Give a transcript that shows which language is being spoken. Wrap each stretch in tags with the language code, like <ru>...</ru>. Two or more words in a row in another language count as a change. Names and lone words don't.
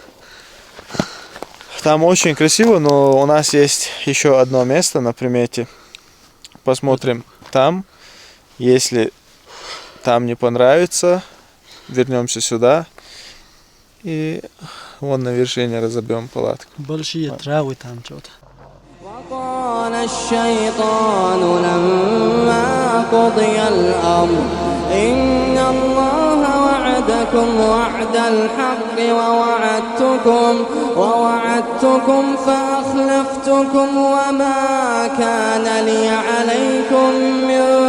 <ru>Там очень красиво, но у нас есть еще одно место на примете. Посмотрим там. Если там не понравится, вернемся сюда. И вон на вершине разобьем палатку. Большие травы там что-то.</ru> <ar>قال الشيطان لما قضي الأمر إن الله وعدكم وعد الحق ووعدتكم فأخلفتكم وما كان لي عليكم من</ar>